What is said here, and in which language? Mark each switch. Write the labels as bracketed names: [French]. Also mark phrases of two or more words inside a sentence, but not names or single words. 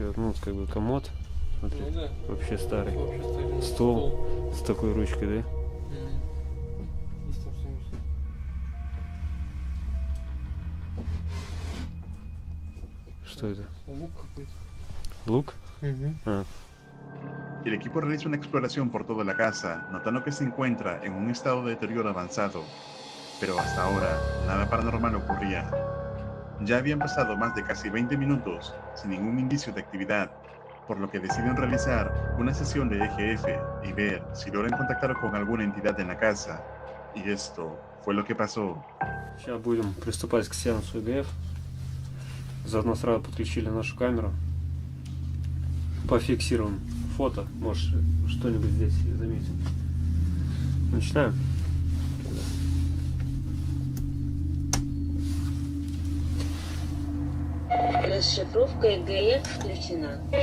[Russian] Ну, как бы комод. Смотри, Ну да. вообще старый. Вообще старый. Стол с такой ручкой, да? Есть там что-нибудь. Что это? Лук какой-то. Лук? А. [Spanish] El equipo realiza una exploración por toda la casa, notando que se encuentra en un estado de deterioro avanzado, pero hasta ahora nada paranormal ocurría. Ya habían pasado más de casi 20 minutos sin ningún indicio de actividad, por lo que deciden realizar una sesión de EGF y ver si logran contactar con alguna entidad en la casa. Y esto fue lo que pasó. [Russian] Сейчас будем приступать к сеансу ЭГФ. Заодно сразу подключили нашу камеру. Пофиксируем фото. Может, что-нибудь здесь заметим. Начинаем. Расшифровка ЭГФ включена.